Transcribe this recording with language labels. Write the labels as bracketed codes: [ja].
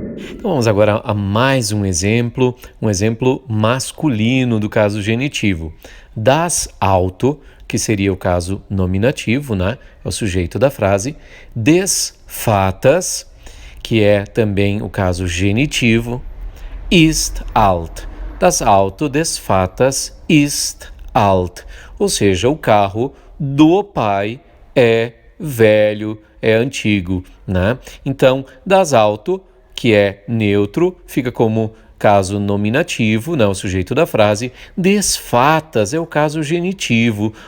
[pt] Então vamos agora a mais um exemplo masculino do caso genitivo. Das Auto, que seria o caso nominativo, né? É o sujeito da frase. Des Vaters, que é também o caso genitivo. [de] Ist alt. Das Auto des Vaters ist alt. [pt] Ou seja, o carro do pai é velho, é antigo, né? Então, das Auto, que é neutro, fica como caso nominativo, o sujeito da frase. Des fatas é o caso genitivo.